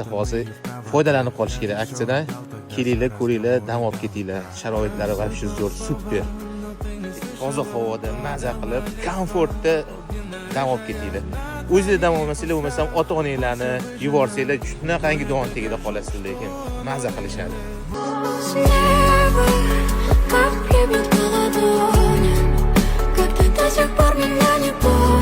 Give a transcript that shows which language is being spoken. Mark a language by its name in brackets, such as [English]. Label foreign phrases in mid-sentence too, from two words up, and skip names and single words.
[Uzbek] Hozir foydalanib qolish kerak aksiyadan. Kelinglar, ko'ringlar, dam olib ketinglar. Sharoitlari вообще zo'r, super. Toza havoda maza qilib, komfortda dam olib ketinglar. O'zingizlar dam olmasanglar, bo'lmasam ota-onanglarni yuborsanglar, shunaqangi don tagida qolasizlar, lekin maza qilishadi. [Russian] Как ребенок на ладони, как ты до сих пор меня не понял.